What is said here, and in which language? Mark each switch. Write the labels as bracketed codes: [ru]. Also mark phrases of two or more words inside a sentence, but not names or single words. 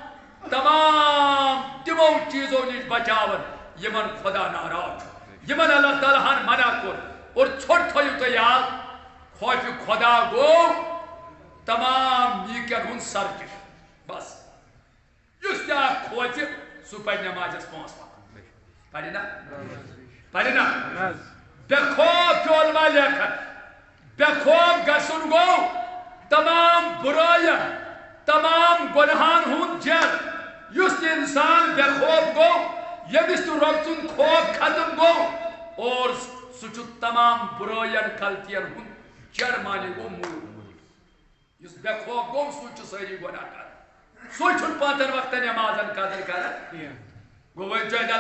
[ks] تمام تِمو چیٖزو نِش بچاوان یمن خدا ناراض چھُ یمن اللہ تعالیٰ ہن منع کوٚر اور ژھۄٹھ تھٲیِو تُہۍ یاد خوفِ خدا گوٚو تمام نیٖکین ہُنٛد سرچشمہٕ بس یُس تہِ اکھ کھوژِ سُہ پرِ نمازس 5 وقت پرِ نا بے خوف چھُ علماء لیکھان بے خوف گژھُن گوٚو تمام بُرٲین تمام گۄنہن ہُنٛد جل یُس تہِ انسان بے خوف گوٚو ییٚمِس تہِ رۄب سُنٛد خوف ختم گوٚو اور سُہ چھُ تمام بُرٲین غلطین ہُنٛد جڑ مانے گوٚو موٗل یُس بے خوف گوٚو سُے چھُ سٲری گۄناہ کران سُے چھُنہٕ 5 وقتن نمازن قدر کران گوٚو وۄنۍ چھُ اَتہِ